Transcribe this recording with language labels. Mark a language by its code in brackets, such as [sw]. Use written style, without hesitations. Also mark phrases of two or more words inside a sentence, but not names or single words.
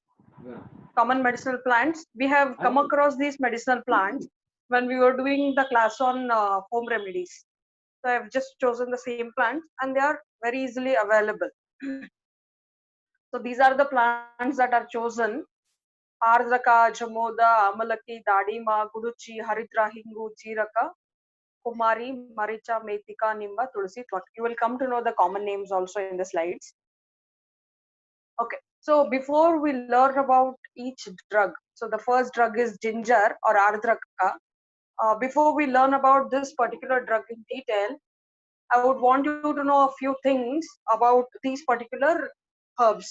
[en] Common medicinal plants. We have come across these medicinal plants when we were doing the class on home remedies. So, I've just chosen the same plants and they are very easily available. So these are the plants that are chosen: Ardaka, Jamoda, Amalaki, Dadima, Guduchi, Haritra, Hingu, Chiraka, Kumari, Maricha, Metika, Nimba, Tulsi, Twak. You will come to know the common names also in the slides. Okay, so before we learn about each drug, so the first drug is ginger or Ardraka. Before we learn about this particular drug in detail, I would want you to know a few things about these particular herbs.